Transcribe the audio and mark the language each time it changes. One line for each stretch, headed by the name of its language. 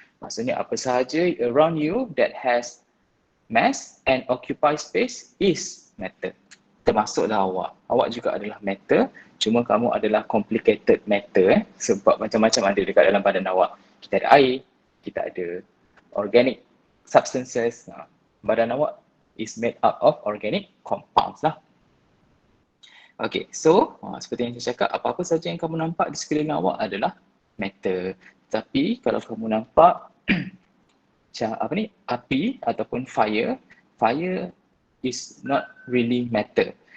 Malay: Maksudnya apa sahaja
English: around you that has mass and occupy space is matter.
Malay: Termasuklah awak. Awak juga adalah matter, cuma kamu adalah complicated matter sebab macam-macam ada dekat dalam badan awak. Kita ada air, kita ada organic substances.
English: Badan awak is made up of organic compounds lah.
Malay: Okay, so seperti yang saya cakap, apa-apa saja yang kamu nampak di sekeliling awak adalah matter. Tapi kalau kamu nampak api ataupun
English: fire is not really matter.